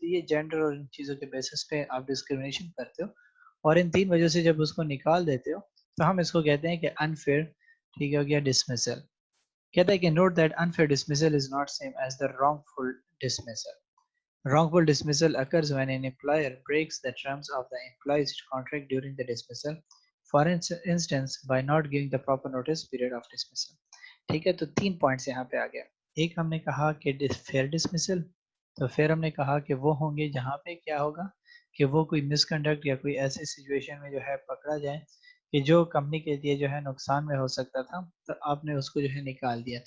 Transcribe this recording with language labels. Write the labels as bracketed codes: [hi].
[ur] تو یہ جینڈر اور ان چیزوں کے بیسس پہ آپ ڈسکریمنیشن کرتے ہو اور ان 3 وجہ سے جب اس کو نکال دیتے ہو تو ہم اس کو کہتے ہیں کہ انفیئر، ٹھیک ہو گیا، ڈسمسل. کہتا ہے کہ [en] Note that unfair dismissal is not same as the wrongful dismissal. Wrongful dismissal occurs when an employer breaks the terms of the employee's contract during the dismissal, for instance by not giving the proper notice period of dismissal. [ur] ٹھیک ہے، تو 3 points یہاں پہ آ گیا. ایک ہم نے کہا کہ فیئر ڈسمسل، تو پھر ہم نے کہا کہ وہ ہوں گے جہاں پہ کیا ہوگا کہ وہ کوئی مس کنڈکٹ یا کوئی ایسی سچویشن میں جو ہے پکڑا جائے کہ جو کمپنی کے لیے جو ہے نقصان میں ہو سکتا تھا، تو آپ نے اس کو جو ہے نکال دیا.